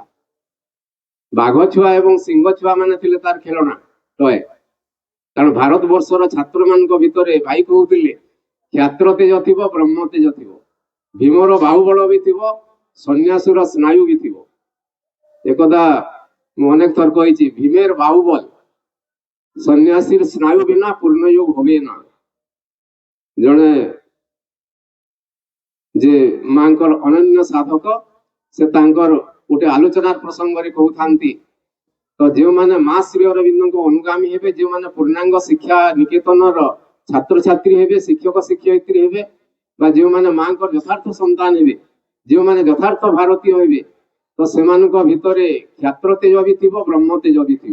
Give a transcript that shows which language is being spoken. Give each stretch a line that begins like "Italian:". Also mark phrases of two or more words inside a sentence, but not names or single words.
Odia: ବାଘ ଛୁଆ ଏବଂ ସିଂହ ଛୁଆ ମାନେ ଥିଲେ ତାର ଖେଳଣା ଟୟ। କାରଣ ଭାରତବର୍ଷର ଛାତ୍ର ମାନଙ୍କ ଭିତରେ ଭାଇ କହୁଥିଲେ, କ୍ଷାତ୍ର ତେଜ ଥିବ, ବ୍ରହ୍ମ ତେଜ ଥିବ, ଭୀମର ବାହୁବଳ ବି ଥିବ, ସନ୍ନ୍ୟାସୀର ସ୍ନାୟୁ ବି ଥିବ। একদা ମୁଁ অনেক ଥର କହିଛି,
Bangla: ভীমের বাহুবল সন্ন্যাসীর স্নায়ু বিনা পূর্ণযোগ হবে না।
Odia: ଜଣେ ଯେ ମାଙ୍କର ଅନନ୍ୟ ସାଧକ, ସେ ତାଙ୍କର ଗୋଟେ ଆଲୋଚନାର ପ୍ରସଙ୍ଗରେ କହୁଥାନ୍ତି, ତ ଯେଉଁମାନେ ମା ଶ୍ରୀ ଅରବିନ୍ଦଙ୍କ ଅନୁଗାମୀ ହେବେ, ଯେଉଁମାନେ ପୂର୍ଣ୍ଣାଙ୍ଗ ଶିକ୍ଷା ନିକେତନର ଛାତ୍ରଛାତ୍ରୀ ହେବେ, ଶିକ୍ଷକ ଶିକ୍ଷୟିତ୍ରୀ ହେବେ, ବା ଯେଉଁମାନେ ମାଙ୍କର ଯଥାର୍ଥ ସନ୍ତାନ ହେବେ, ଯେଉଁମାନେ ଯଥାର୍ଥ ଭାରତୀୟ ହେବେ, ତ ସେମାନଙ୍କ ଭିତରେ କ୍ଷାତ୍ର ତେଜ ବି ଥିବ, ବ୍ରହ୍ମ ତେଜ ବି ଥିବ।